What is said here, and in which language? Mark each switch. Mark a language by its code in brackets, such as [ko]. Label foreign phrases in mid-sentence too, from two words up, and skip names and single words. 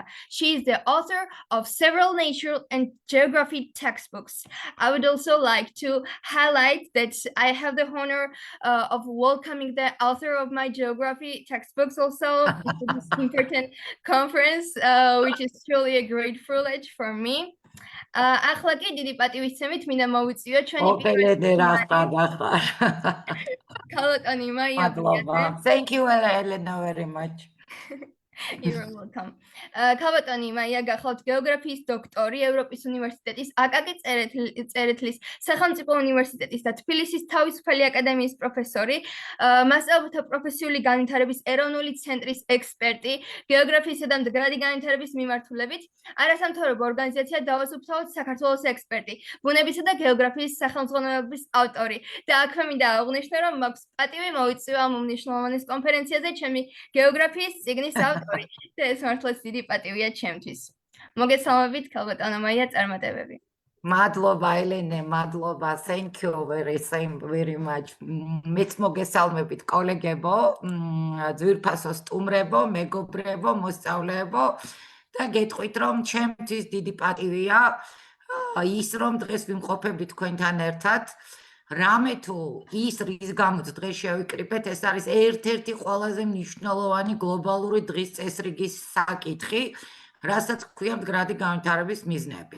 [en] She is the author of several nature and geography textbooks. I would also like to highlight that I have the honor of welcoming the author of my geography textbooks also to this important conference, which is truly a great privilege for me. [ka] ახლა კი დიდი პატივისცემით მინდა მოვიწვიო ჩვენი ოპელედე რა ხარ ქალატონი მაია მადლობა. [en] Thank you Elena very much. You're welcome. [ka] ქალატონი მაია გახლავთ გეოგრაფიის დოქტორი, ევროპის უნივერსიტეტის აკაკი წერეთლის სახელმწიფო უნივერსიტეტის და თბილისის თავისუფალი აკადემიის პროფესორი, მასწავლებელთა პროფესიული განვითარების ეროვნული ცენტრის ექსპერტი, გეოგრაფიისა და მდგრადი განვითარების მიმართულებით, არასამთავრობო ორგანიზაცია დავასუფთავოთ საქართველოს ექსპერტი, ბუნებისა და გეოგრაფიის სახელმძღვანელოების ავტორი. და აქვე მინდა აღვნიშნო, რომ მაქვს პატივი მოვიწვია ამ უმნიშვნელოვანეს კონფერენციაზე ჩემი გეოგრაფიის წიგნის ავტორი. და ეს მართლაც დიდი პატივია ჩემთვის. მოგესალმებით, ქალბატონო მაია, წარმატებები. მადლობა ელენე, მადლობა. [en] Thank you very much. [ka] მეც მოგესალმებით კოლეგებო, ძვირფასო სტუმრებო, მეგობრებო, მოსწავლეებო და გეტყვით რომ ჩემთვის დიდი პატივია ის რომ დღეს ვიმყოფები თქვენთან ერთად. რამე თუ ის რის გამოც დღეს შევიკრიბეთ, ეს არის ერთ-ერთი ყველაზე მნიშვნელოვანი გლობალური დღის წესრიგის საკითხი, რასაც ქვია მდგრადი განვითარების მიზნები.